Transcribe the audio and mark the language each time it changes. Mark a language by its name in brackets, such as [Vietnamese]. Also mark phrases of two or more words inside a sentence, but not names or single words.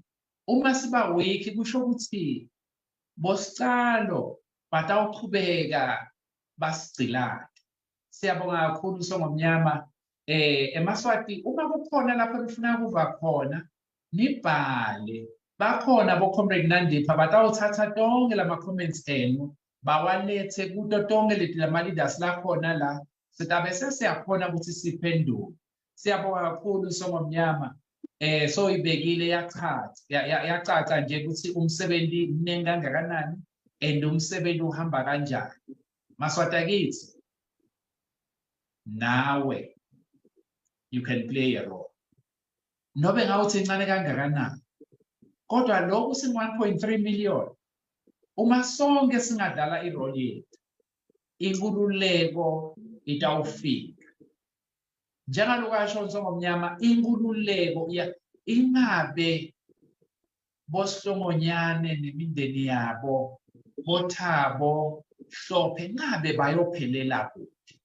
[Swati] Uma siba weak kusho ukuthi bosicalo batawuqhubeka basigcilane. Siyabonga kakhulu Nsongo Mnyama. eMaswati uma kukhona lapho nifuna kuva khona nibhale bakhona boComrade Nandipha batawuthatha tonke lama-comments enu bawalethe kuto tonke lama-leaders lakhona la sitabe sesiyakhona ukuthi siphendule. Siyabonga kakhulu Songomnyama soyibekile yacaca nje ukuthi umsebenzi mningi kangakanani and umsebenzi uhamba kanjani. Maswati akithi nawe [English] you can play a role. [Swati] Nobe ngawuthi incane kangakanani kodwa lokhu sing 1.3 million uma sonke singadlala irole yethu inkululeko itawufika. Njengaloku asho Songomnyama inkululeko ingabe boSihlongonyane nemindeni yabo boThabo Hlophe ngabe bayophelela kude.